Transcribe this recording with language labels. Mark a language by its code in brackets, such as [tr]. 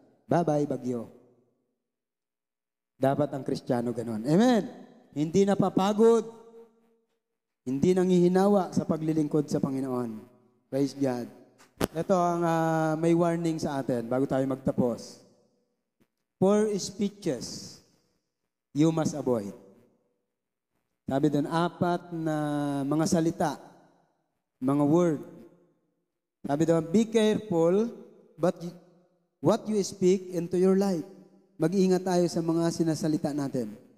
[tl] Bye-bye, bagyo. Dapat ang Kristiyano ganon. Amen? Hindi napapagod. Hindi nanghihinawa sa paglilingkod sa Panginoon. Praise God. Ito ang may warning sa atin bago tayo magtapos. [en] 4 speeches you must avoid. [tl] Sabi doon, 4 na mga salita, mga word. Sabi doon, [en] be careful what you speak into your life. [tl] Mag-iingat tayo sa mga sinasalita natin.